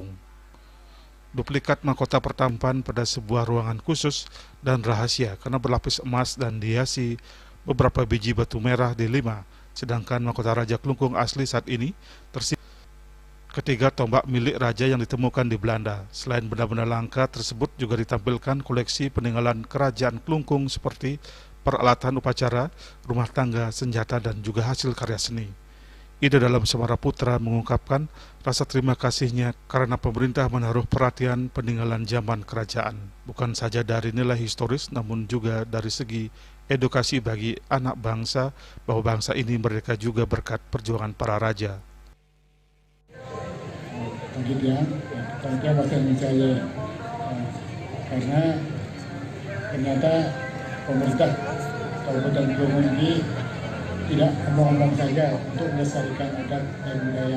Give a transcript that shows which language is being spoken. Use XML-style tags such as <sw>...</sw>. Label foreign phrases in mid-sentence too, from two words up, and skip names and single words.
<id>Duplikat mahkota pertampan pada sebuah ruangan khusus dan rahasia karena berlapis emas dan dihiasi beberapa biji batu merah di 5, sedangkan mahkota Raja Kelungkung asli saat ini tersimpan. Ketiga, tombak milik raja yang ditemukan di Belanda. Selain benda-benda langka tersebut juga ditampilkan koleksi peninggalan Kerajaan Kelungkung seperti peralatan upacara, rumah tangga, senjata, dan juga hasil karya seni. Ide Dalem Semaraputra mengungkapkan rasa terima kasihnya karena pemerintah menaruh perhatian peninggalan zaman kerajaan, bukan saja dari nilai historis namun juga dari segi edukasi bagi anak bangsa bahwa bangsa ini merdeka juga berkat perjuangan para raja. Kemudian kita masih mencari karena ternyata pemerintah Kabupaten Kelungkung ini tidak omong-omong saja untuk melestarikan adat dan budaya.</id>